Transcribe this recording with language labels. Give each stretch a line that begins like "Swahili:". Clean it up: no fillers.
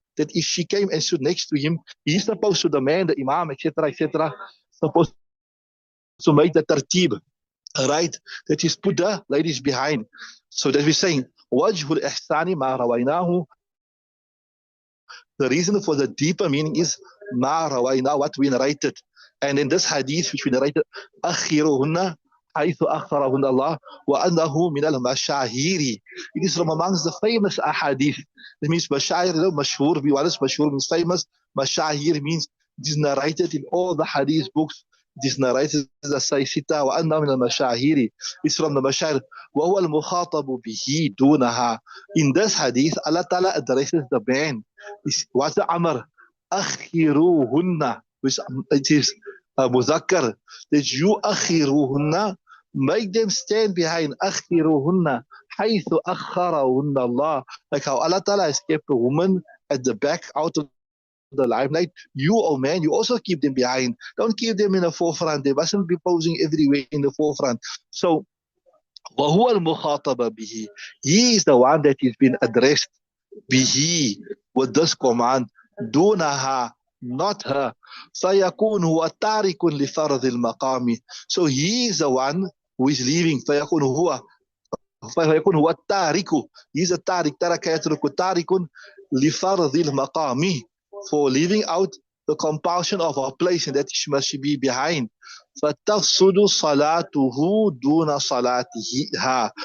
English: That if she came and stood next to him, he's supposed to demand the imam, etc., supposed to make the tartib, right? That he's put the ladies behind. So that we're saying,
Arabic: wajhul ihsani ma rawaynahu.
English: The reason for the deeper meaning is ma rawayna, what we narrated. And in this hadith which we narrated, akhiruhunna
Arabic: حيث أخرهن الله وأنه من المشاهير.
English: It is from amongst the famous ahadith. That means mashahir, mashhur. What is mashhur means famous. Mashahir means it is narrated in all the hadith books. It is narrated as Sayyida
Arabic: وأنه من المشاهير.
English: It's from the mashahir.
Arabic: وهو المخاطب به
English: دونها. In this hadith, Allah Ta'ala addresses the man. What's the amr?
Arabic: أخروهن.
English: Which it is muzakkar. That you أخروهن, make them stand behind
Arabic: أخروهن حيث أخرهن الله.
English: Like how Allah Ta'ala has kept a woman at the back out of the limelight. You, oh man, you also keep them behind. Don't keep them in the forefront. They mustn't be posing everywhere in the forefront.
Arabic: So وهو المخاطب به.
English: He is the one that is being addressed به with this command. دونها, not her.
Arabic: فيكون هو تارك لفرض المقام.
English: So he is the one who is leaving.
Arabic: فيكون هو التارك.
English: He is a
Arabic: تارك. ترك يترك تارك لفرض المقام,
English: for leaving out the compulsion of our place, and that she must be behind.
Arabic: فَتَفْسُدُ صَلَاتُهُ دُونَ صَلَاتِهِ.